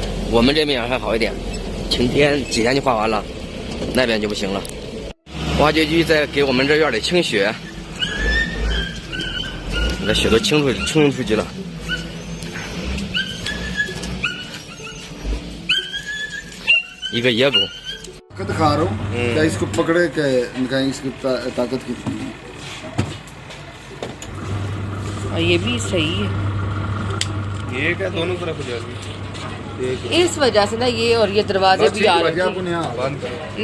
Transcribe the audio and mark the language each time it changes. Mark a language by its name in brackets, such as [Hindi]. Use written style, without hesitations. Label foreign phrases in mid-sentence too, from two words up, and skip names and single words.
[Chinese] 我们这边还好一点，晴天几天就化完了，那边就不行了。挖掘机在给我们这院里清雪，那雪都清出去了。一个野狗。 [Hindi] दिखा रहा हूँ क्या इसको पकड़े क्या इनका इसकी ताकत कितनी है। ये भी सही है, ये क्या दोनों तरफ हो जाएगी इस वजह से ना ये और ये दरवाजे भी आ रहे हैं।